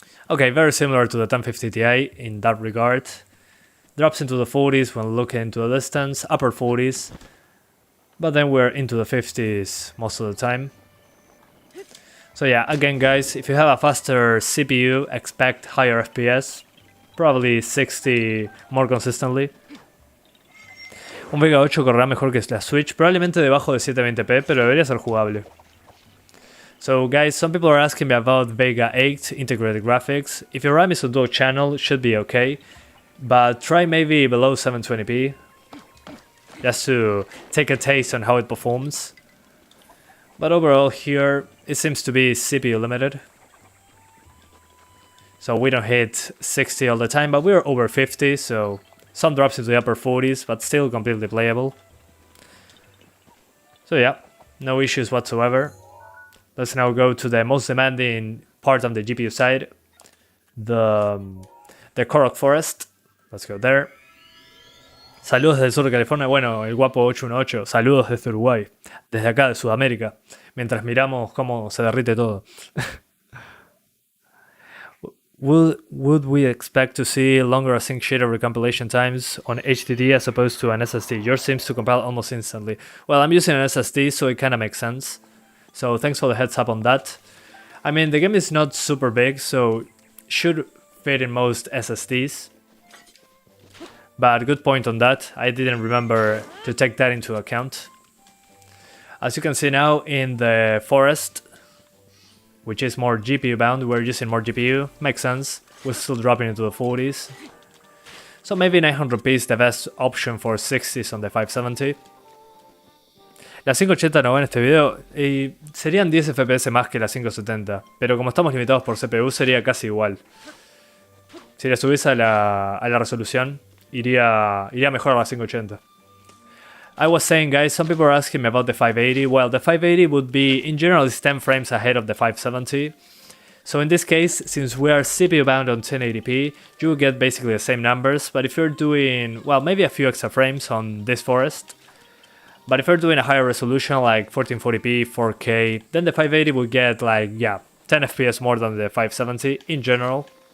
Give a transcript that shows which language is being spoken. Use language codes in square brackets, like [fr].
[en] Okay, very similar to the 1050 Ti in that regard. Drops into the 40s when looking into the distance, upper 40s. But then we're into the 50s most of the time. So yeah, again guys, if you have a faster CPU, expect higher FPS. Probably 60 more consistently. [es] Un Vega 8 correrá mejor que la Switch, probablemente debajo de 720p, pero debería ser jugable. [en] So guys, some people are asking me about Vega 8 integrated graphics. If your RAM is on dual channel, it should be okay. But try maybe below 720p. Just to take a taste on how it performs. But overall here, it seems to be CPU limited. So we don't hit 60 all the time, but we're over 50, so some drops into the upper 40s, but still completely playable. So yeah, no issues whatsoever. Let's now go to the most demanding part on the GPU side, the Korok Forest. Let's go there. [es] Saludos desde el sur de California. Bueno, el guapo 818. Saludos desde Uruguay. Desde acá, de Sudamérica. Mientras miramos cómo se derrite todo. [en] Would we expect to see longer async shader recompilation times on HDD as opposed to an SSD? Yours seems to compile almost instantly. Well, I'm using an SSD, so it kind of makes sense. So thanks for the heads up on that. I mean, the game is not super big, so should fit in most SSDs. But good point on that. I didn't remember to take that into account. As you can see now in the forest, which is more GPU bound, we're using more GPU. Makes sense. We're still dropping into the 40s. So maybe 900p is the best option for 60s on the 570. [es] La 580 no va en este video y serían 10 FPS más que la 570, pero como estamos limitados por CPU sería casi igual. Si le subís a la resolución, iría mejor a la 580. [en] I was saying, guys, some people are asking me about the 580. Well, the 580 would be, in general, is 10 frames ahead of the 570. So in this case, since we are CPU bound on 1080p, you will get basically the same numbers. But if you're doing, well, maybe a few extra frames on this forest, but if you're doing a higher resolution like 1440p, 4K, then the 580 will get like, yeah, 10 FPS more than the 570 in general.